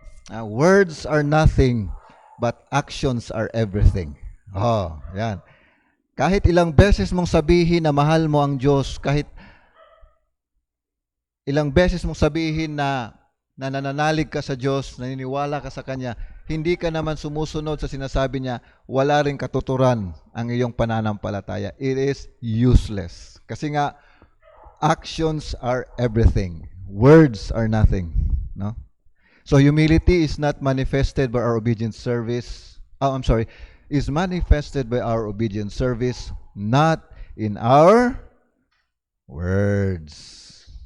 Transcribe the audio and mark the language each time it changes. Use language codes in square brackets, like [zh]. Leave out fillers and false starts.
[en] Words are nothing, but actions are everything. [tl] Oh, yan. Kahit ilang beses mong sabihin na mahal mo ang Diyos, kahit ilang beses mong sabihin na nananalig ka sa Diyos, naniniwala ka sa Kanya, hindi ka naman sumusunod sa sinasabi niya, wala ring katuturan ang iyong pananampalataya. [en] It is useless. [tl] Kasi nga, [en] actions are everything. Words are nothing. No? So humility is not manifested by our obedient service. Is manifested by our obedient service, not in our words.